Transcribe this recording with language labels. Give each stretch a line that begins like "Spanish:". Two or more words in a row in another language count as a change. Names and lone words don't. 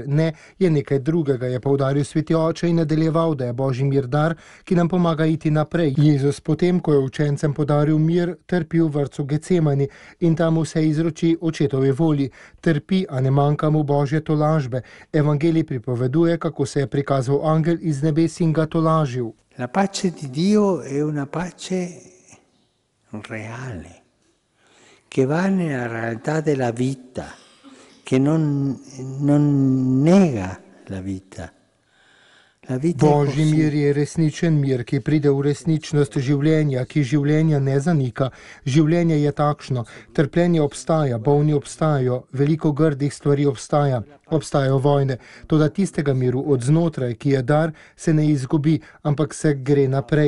Slovenian: Ne, je nekaj drugega, je poudaril Sveti Oče in nadaljeval, da je Božji mir dar, ki nam pomaga iti naprej. Jezus potem, ko je učencem podaril mir, trpi v vrtcu Gecemani in tam vse izroči očetovi volji. Trpi, a ne manjka mu Božje tolažbe. Evangelij pripoveduje, kako se je prikazal angel iz nebes in ga tolažil.
Italian: La pace di Dio è una pace reale, che va nella realtà della vita, che non nega la vita.
Slovenian: Božji mir je resničen mir, ki pride v resničnost življenja, ki življenja ne zanika. Življenje je takšno, trpljenje obstaja, bolni obstajajo, veliko grdih stvari obstaja, obstajajo vojne. Toda tistega miru od znotraj, ki je dar, se ne izgubi, ampak se gre naprej.